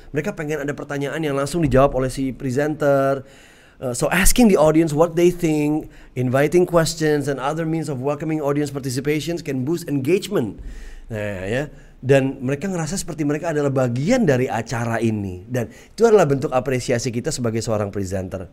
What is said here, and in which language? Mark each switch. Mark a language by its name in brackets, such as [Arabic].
[Indonesian] Mereka pengen ada pertanyaan yang langsung dijawab oleh si presenter. [English] So asking the audience what they think, inviting questions and other means of welcoming audience participations can boost engagement. [Indonesian] Nah ya, dan mereka ngerasa seperti mereka adalah bagian dari acara ini, dan itu adalah bentuk apresiasi kita sebagai seorang presenter.